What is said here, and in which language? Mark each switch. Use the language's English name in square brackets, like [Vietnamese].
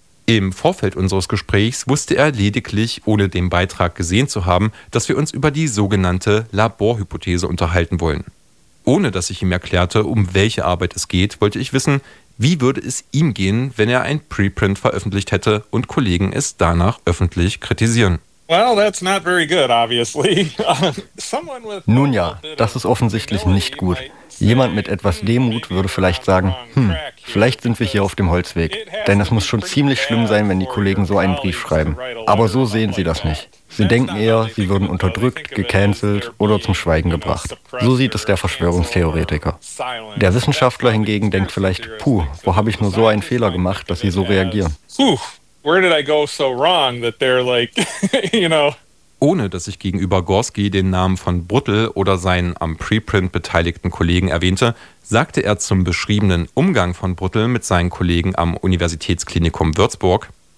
[German] Im Vorfeld unseres Gesprächs wusste er lediglich, ohne den Beitrag gesehen zu haben, dass wir uns über die sogenannte Laborhypothese unterhalten wollen. Ohne dass ich ihm erklärte, um welche Arbeit es geht, wollte ich wissen, wie würde es ihm gehen, wenn er ein Preprint veröffentlicht hätte und Kollegen es danach öffentlich kritisieren. [English] Well, that's not very good, obviously. [German] Nun ja, das ist offensichtlich nicht gut. Jemand mit etwas Demut würde vielleicht sagen, vielleicht sind wir hier auf dem Holzweg. Denn es muss schon ziemlich schlimm sein, wenn die Kollegen so einen Brief schreiben. Aber so sehen sie das nicht. Sie denken eher, sie würden unterdrückt, gecancelt oder zum Schweigen gebracht. So sieht es der Verschwörungstheoretiker. Der Wissenschaftler hingegen denkt vielleicht, puh, wo habe ich nur so einen Fehler gemacht, dass sie so reagieren? [English] Where did I go so wrong that they're like, you know? [German] Ohne dass ich gegenüber Gorski den Namen von Bruttel oder seinen am Preprint beteiligten Kollegen erwähnte, sagte er zum beschriebenen Umgang von Bruttel mit seinen Kollegen am Universitätsklinikum Würzburg.